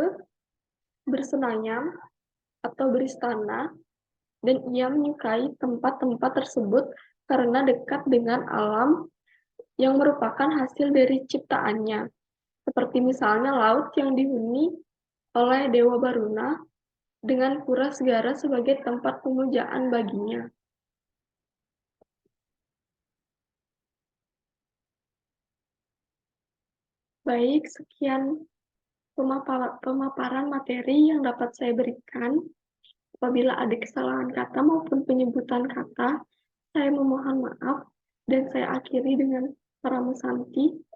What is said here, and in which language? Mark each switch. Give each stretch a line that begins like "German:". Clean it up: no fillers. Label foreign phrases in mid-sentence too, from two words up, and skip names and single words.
Indonesian: bersenayam atau beristana, dan ia menyukai tempat-tempat tersebut karena dekat dengan alam yang merupakan hasil dari ciptaannya, seperti misalnya laut yang dihuni oleh Dewa Baruna dengan pura segara sebagai tempat pemujaan baginya. Baik, sekian pemaparan materi yang dapat saya berikan. Apabila ada kesalahan kata maupun penyebutan kata, saya memohon maaf dan saya akhiri dengan Parama Santi.